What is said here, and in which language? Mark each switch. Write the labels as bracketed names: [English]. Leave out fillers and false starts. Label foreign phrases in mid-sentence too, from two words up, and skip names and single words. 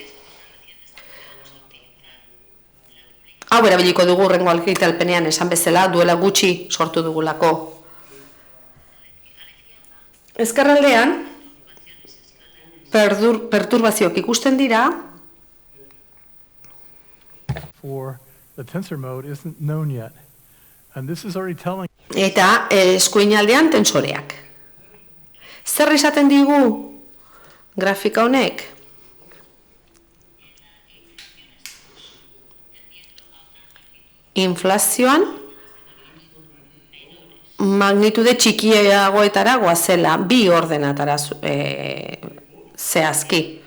[Basque] Hau erabiliko dugu hurrengo argitalpenean esan bezala, duela gutxi sortu dugulako. Ezkerraldean, perturbazioak ikusten dira. [English] For the tensor mode isn't known yet. And this is already telling [Basque] Eta eskuinaldean tensoreak. Zer esaten digu grafika honek? Inflazioan magnitude txikiagoetara goazela, 2 ordenatara zehazki.